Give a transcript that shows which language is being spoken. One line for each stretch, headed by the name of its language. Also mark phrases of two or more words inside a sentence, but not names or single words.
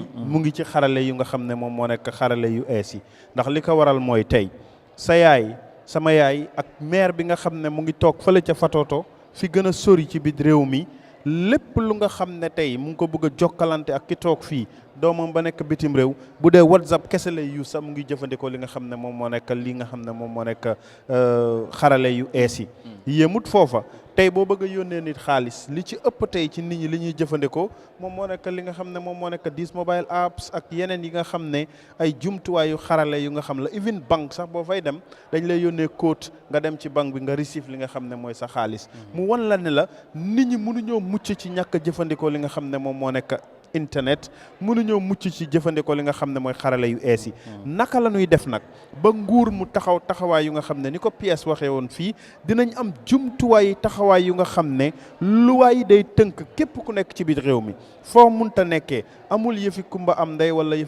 Wolof: mu ngi ci xarale yu nga xam ne moom moo nekk xarale yu ees yi ndax li ko waral mooy tey sa yaay sama yaay ak maire bi nga xam ne mu ngi toog fële ca Fatoto fi gën a sori ci biir réew mi lépp lu nga xam ne tey mu ngi ko bëgg a jokkalante ak ki toog fii doomam ba nekk bitim réew bu dee WhatsApp kese lay yu sax mu ngi jëfandikoo li nga xam ne moom moo nekk li nga xam ne moom moo nekk xarale yu ees yi yéemut foofa tey boo bëgg a yónnee nit xaalis li ci ëpp tey ci nit ñi li ñuy jëfandikoo moom moo nekk li nga xam ne moom moo nekk dis
English: mobile apps
Wolof: ak yeneen yi nga xam ne ay jumtuwaayu xarale yu nga xam la even banque sax boo fay dem dañ lay yónnee code nga dem ci banque bi nga receive li nga xam ne mooy sa xaalis mu wan la ne la nit ñi mënuñoo mucc ci ñàkk a jëfandikoo li nga xam ne moom moo nekk internet mënuñoo mucc ci jëfandikoo li nga xam ne mooy xarale yu ees yi naka la ñuy def nag ba nguur mu taxawaay yu nga xam ne ni ko PS waxee woon fii dinañ am jumtuwaay taxawaay yu nga xam ne luwaay day tënk képp ku nekk ci biir réew mi foo munta nekkee amul yëfi kumba am ndey wala yëfi